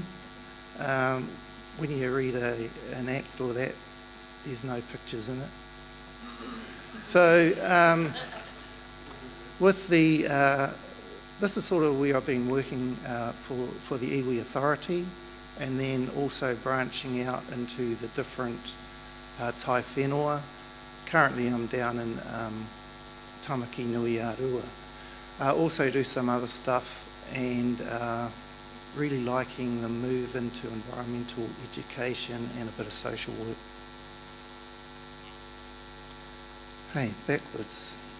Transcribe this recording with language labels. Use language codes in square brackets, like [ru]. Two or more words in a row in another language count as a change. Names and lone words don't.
[en] When you read an act or that, there's no pictures in it. So with the this is sort of where I've been working for the iwi authority, and then also branching out into the different [mi] tai whenua. [en] Currently I'm down in Tamaki Nui Arua. Also do some other stuff, and really liking the move into environmental education and a bit of social work. Hey, backwards.